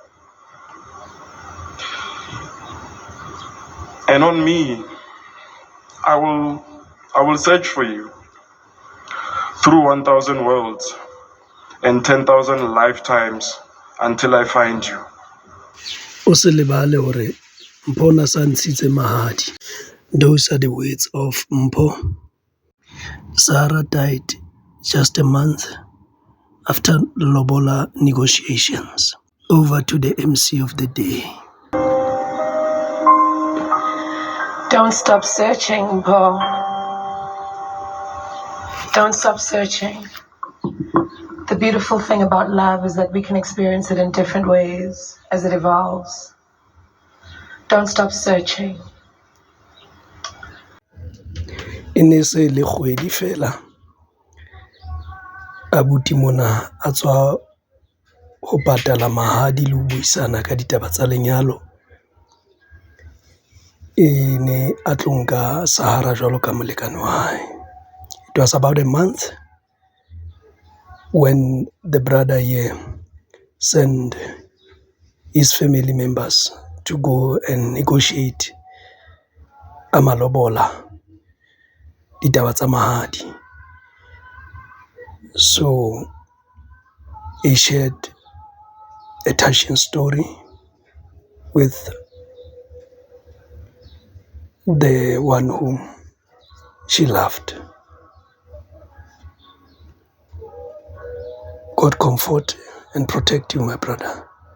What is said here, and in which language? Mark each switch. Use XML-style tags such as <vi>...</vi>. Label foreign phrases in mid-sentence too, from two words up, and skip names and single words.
<en>And on me, I will search for you through 1,000 worlds and 10,000 lifetimes until I find you.</en> <st>O se lebale hore mpona sa ntshitse mahadi.</st> <en>Those are the words of Mpho. Zahara died just a month after Lobola negotiations. Over to the MC of the day. Don't stop searching, Mpho. Don't stop searching. The beautiful thing about love is that we can experience it in different ways as it evolves. Don't stop searching.</en> <st>E ne se le kgwedi fela abuti mona a tswa ho patala mahadi le ho buisana ka ditaba tsa lenyalo. E ne a tlo nka Zahara jwalo ka molekane wa hae.</st> <en>It was about a month when the brother here sent his family members to go and negotiate amalobola,</en> <st>ditaba tsa mahadi.</st> <en>So he shared a touching story with the one whom she loved. God comfort and protect you, my brother.</en>